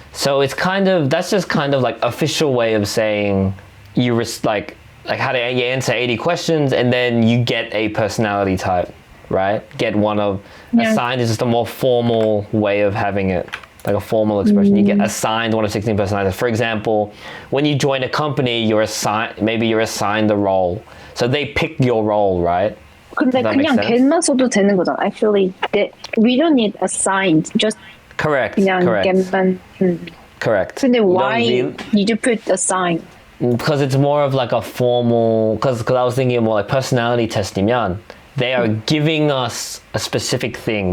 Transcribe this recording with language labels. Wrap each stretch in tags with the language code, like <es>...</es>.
<en>So it's that's just kind of like official way of saying you like how do you answer 80 questions and then you get a personality type, right? Get one of, assigned is just a more formal way of having it. Like a formal expression. You get assigned one of 16 personalities. For example, when you join a company, maybe you're assigned a role. So they pick your role, right?</en> <ko>근데 그냥 get만 써도 되는 거잖아.</ko> <en>Actually, we don't need assigned. Just correct.</en> <ko>그냥</ko> <en>correct.</en> <ko>get만.</ko> <en>Correct.</en> <ko>근데</ko> <en>why did you put assigned? Because it's more of like a formal. Because I was thinking more like personality tes트면 they are giving us a specific thing.</en>